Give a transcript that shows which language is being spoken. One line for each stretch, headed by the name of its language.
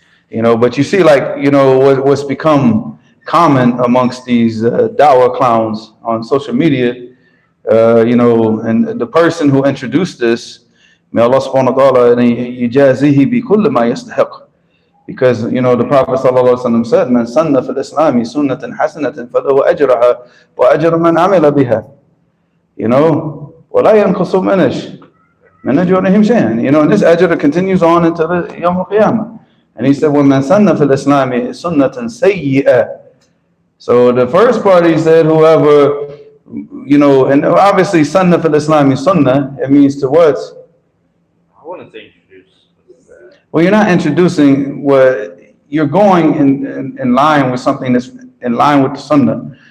English: But you see, what's become common amongst these dawah clowns on social media, and the person who introduced this, may Allah subhanahu wa ta'ala
Arabic: yujazihi bi kulli ma yastahiq.
English: Because, the Prophet ﷺ said,
Arabic: "Man sanna fil islami sunnatan hasanatan falahu ajraha wa ajru man amila biha." وَلَا يَنْقُصُ مِنْ أَجْرِهِمْ شَيْئًا.
English: And this ajr continues on until Yawm al-Qiyamah. And he said,
Arabic: وَمَنْ سَنَّ فِي الْإِسْلَامِ سُنَّةً سَيِّئَةً.
English: So the first part he said, whoever, and obviously
Arabic: sanna fil Islami sunnah,
English: it means to what? I wouldn't say introduce. Well, you're not introducing what you're going in line with something that's in line with the sunnah.